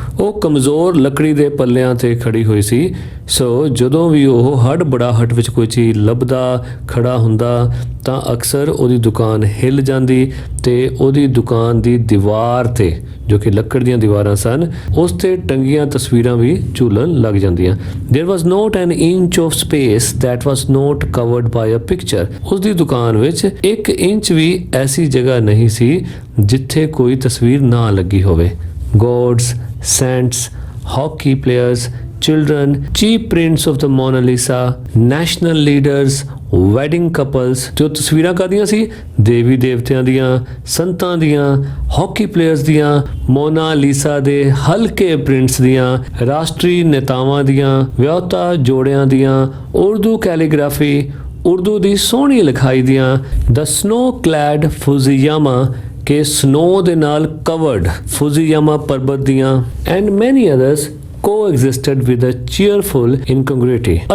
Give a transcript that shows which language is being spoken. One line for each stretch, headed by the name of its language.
Punjabi: ਉਹ ਕਮਜ਼ੋਰ ਲੱਕੜੀ ਦੇ ਪੱਲਿਆਂ ਤੇ ਖੜੀ ਹੋਈ ਸੀ। ਸੋ ਜਦੋਂ ਵੀ ਉਹ ਹੜਬੜਾਹਟ ਵਿੱਚ ਕੋਈ ਚੀਜ਼ ਲੱਭਦਾ ਖੜਾ ਹੁੰਦਾ ਤਾਂ ਅਕਸਰ ਉਹਦੀ ਦੁਕਾਨ ਹਿੱਲ ਜਾਂਦੀ ਤੇ ਉਹਦੀ ਦੁਕਾਨ ਦੀ ਦੀਵਾਰ ਤੇ ਜੋ ਕਿ ਲੱਕੜ ਦੀਆਂ ਦੀਵਾਰਾਂ ਸਨ ਉਸ ਤੇ ਟੰਗੀਆਂ ਤਸਵੀਰਾਂ ਵੀ ਝੂਲਣ ਲੱਗ ਜਾਂਦੀਆਂ।
English: There was not an inch of space that was not covered by a picture.
Punjabi: ਉਸ ਦੀ ਦੁਕਾਨ ਵਿੱਚ 1 ਇੰਚ ਵੀ ਐਸੀ ਜਗ੍ਹਾ ਨਹੀਂ ਸੀ ਜਿੱਥੇ ਕੋਈ ਤਸਵੀਰ ਨਾ ਲੱਗੀ ਹੋਵੇ।
English: Gods, saints, hockey players, children, cheap prints of the Mona Lisa, national leaders, wedding couples।
Punjabi: ਜੋ ਤਸਵੀਰਾਂ ਕਾਹਦੀਆਂ ਸੀ? ਦੇਵੀ ਦੇਵਤਿਆਂ ਦੀਆਂ, ਸੰਤਾਂ ਦੀਆਂ, ਹਾਕੀ ਪਲੇਅਰਸ ਦੀਆਂ, ਮੋਨਾ ਲੀਸਾ ਦੇ ਹਲਕੇ ਪ੍ਰਿੰਟਸ ਦੀਆਂ, ਰਾਸ਼ਟਰੀ ਨੇਤਾਵਾਂ ਦੀਆਂ, ਵਿਆਹੁਤਾ ਜੋੜਿਆਂ ਦੀਆਂ, ਉਰਦੂ ਕੈਲੀਗ੍ਰਾਫੀ, ਉਰਦੂ ਦੀ ਸੋਹਣੀ ਲਿਖਾਈ ਦੀਆਂ,
English: the snow clad Fujiyama
Punjabi: ਕਿ ਸਨੋ ਦੇ ਨਾਲ ਕਵਰਡ ਫੁਜ਼ੀਯਾਮਾ ਪਰਬਤ ਦੀਆਂ,
English: And many others coexisted with a cheerful incongruity।